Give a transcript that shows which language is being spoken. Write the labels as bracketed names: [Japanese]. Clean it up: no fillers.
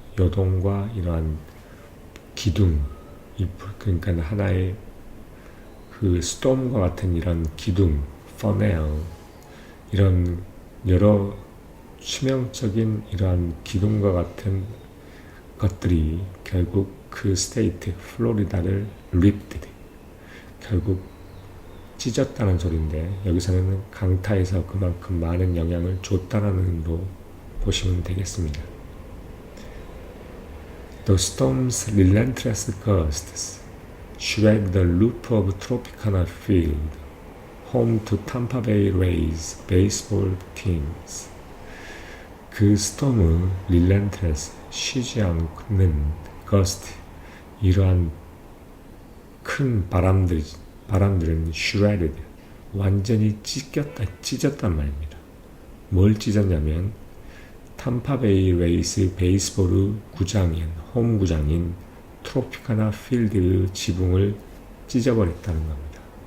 [Korean] 요동과 이러한 기둥, 그러니까 하나의 그 스톰과 같은 이런 기둥, 터네일, 이런 여러 치명적인 이러한 기둥과 같은 것들이 결국 그 스테이트, 플로리다를 ripped, 결국 찢었다는 소리인데 여기서는 강타에서 그만큼 많은 영향을 줬다는 의미로 보시면 되겠습니다. [English] The storm's relentless gusts shred the loop of Tropicana Field, home to Tampa Bay Rays baseball teams. [Korean] 그 스톰의 relentless, 쉬지 않는 gust, 이러한 큰 바람들은 shredded, 완전히 찢었단 말입니다. 뭘 찢었냐면 탐파베이 레이스 베이스볼 홈 구장인 트로피카나 필드의 지붕을 찢어버렸다는 겁니다.